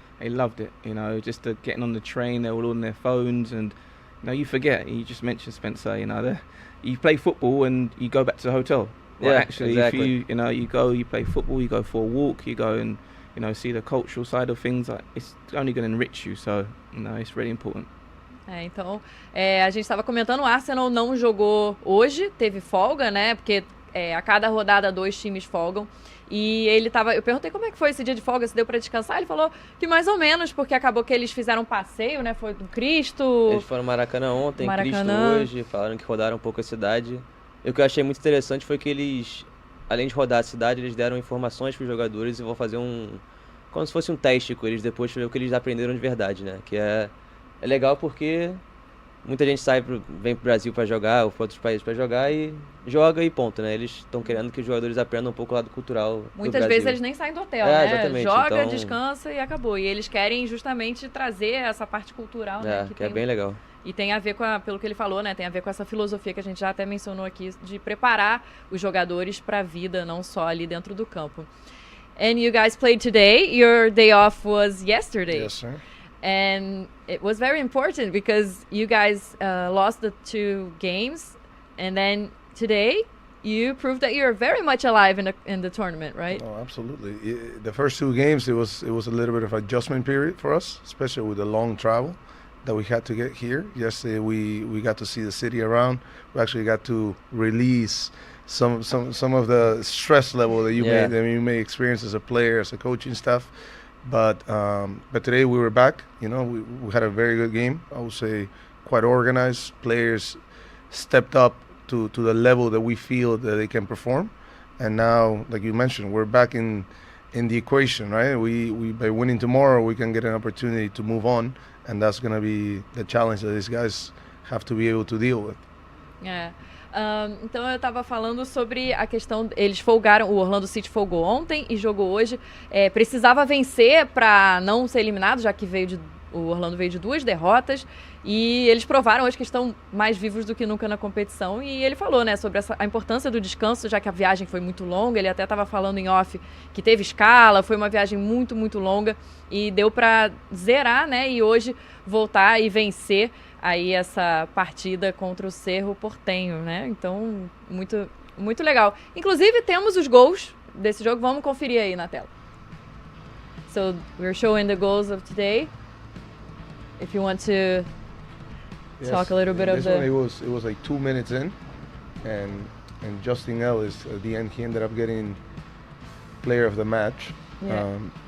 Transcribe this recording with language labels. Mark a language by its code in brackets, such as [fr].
[en] They loved it, just getting on the train, they were all on their phones, and you forget, you just mentioned, Spencer, you play football and you go back to the hotel. Well, actually, exactly. If you play football, you go for a walk, you go and see the cultural side of things. It's only going to enrich you, so it's really important. [pt] Então, a gente estava comentando, o Arsenal não jogou hoje, teve folga, né? Porque a cada rodada 2 times folgam. E eu perguntei como é que foi esse dia de folga, se deu para descansar. Ele falou que mais ou menos, porque acabou que eles fizeram um passeio, né? Foi do Cristo. Eles foram no Maracanã ontem, Cristo hoje, falaram que rodaram um pouco a cidade. E o que eu achei muito interessante foi que eles, além de rodar a cidade, eles deram informações para os jogadores e vão fazer como se fosse um teste com eles depois para ver o que eles aprenderam de verdade, né? Que é legal porque muita gente vem pro Brasil para jogar ou para outros países para jogar e joga e ponto, né? Eles estão querendo que os jogadores aprendam um pouco o lado cultural. Muitas vezes eles nem saem do hotel, né? Exatamente. Joga, então, descansa e acabou. E eles querem justamente trazer essa parte cultural, né? Que é bem legal. E tem a ver pelo que ele falou, né? Tem a ver com essa filosofia que a gente já até mencionou aqui, de preparar os jogadores para a vida, não só ali dentro do campo. [en] And you guys played today. Your day off was yesterday. Yes, sir. And it was very important because you guys lost the 2 games, and then today you proved that you're very much alive in the tournament, right? Oh, absolutely. The first 2 games, it was a little bit of adjustment period for us, especially with the long travel that we had to get here. Yesterday we got to see the city around. We actually got to release some of the stress level that you may experience as a player, as a coaching staff. But today we were back. You know, we had a very good game. I would say quite organized. Players stepped up to the level that we feel that they can perform. And now, like you mentioned, we're back in the equation, right? We by winning tomorrow, we can get an opportunity to move on, and that's going to be the challenge that these guys have to be able to deal with. [pt] É. Então eu estava falando sobre a questão, eles folgaram, o Orlando City folgou ontem e jogou hoje, precisava vencer para não ser eliminado, já que o Orlando veio de 2 derrotas, e eles provaram hoje que estão mais vivos do que nunca na competição, e ele falou, né, sobre a importância do descanso, já que a viagem foi muito longa. Ele até estava falando em off que teve escala, foi uma viagem muito, muito longa, e deu para zerar, né, e hoje voltar e vencer aí essa partida contra o Cerro Porteño, né? Então, muito, muito legal. Inclusive, temos os gols desse jogo. Vamos conferir aí na tela. [en] So, we're showing the goals of today. If you want to talk a little bit of the... It was like 2 minutes in, and Justin Ellis, at the end, he ended up getting player of the match. Yeah.